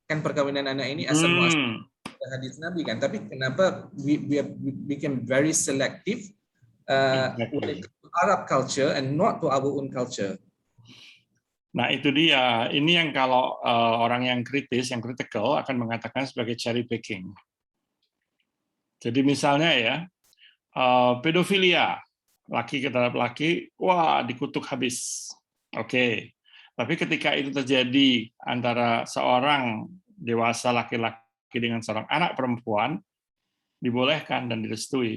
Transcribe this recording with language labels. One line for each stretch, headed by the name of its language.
Indonesian: Kan perkawinan anak ini asal muasal hadis Nabi kan. Tapi kenapa
English: we became very selective with Arab culture and not to our own culture?
Indonesian: Nah itu dia. Ini yang kalau orang yang kritis, yang critical akan mengatakan sebagai cherry picking. Jadi misalnya ya pedofilia. Laki terhadap laki, wah dikutuk habis. Oke. Tapi ketika itu terjadi antara seorang dewasa laki-laki dengan seorang anak perempuan, dibolehkan dan direstui.